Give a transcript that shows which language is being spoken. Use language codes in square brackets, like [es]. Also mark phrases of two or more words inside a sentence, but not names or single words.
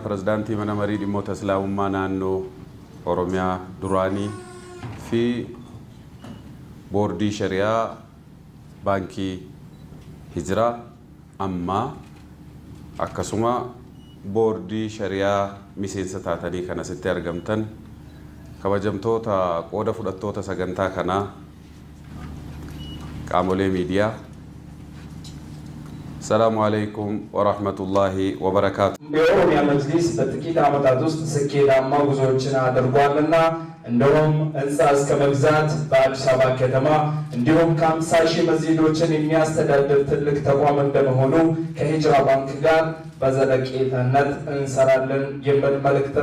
[om] pirezidaantii mana marii dhimmoota islaamummaa naannoo Oromiyaa duraanii fi boordii shari'aa baankii Hijiraa amma akkasuma boordii shari'aa miseensa taatanii kan asitti argamtan kabajamtoota qooda fudhattoota sagantaa kanaa qaamolee miidiyaa [ar] السلام عليكم ورحمة الله وبركاته። [am] የኦሮሚያ መጅሊስ በጥቂት ዓመታት ውስጥ ስኬታማ ጉዞዎችን አድርጓልና እንደውም ህንፃ እስከ መግዛት በአዲስ አበባ ከተማ እንዲሁም ከ50 ሺህ መስጂዶችን የሚያስተዳድር ትልቅ ተቋም እንደመሆኑ ከሂጅራ ባንክ ጋር በዘለቄታነት እንሰራለን የሚል መልእክት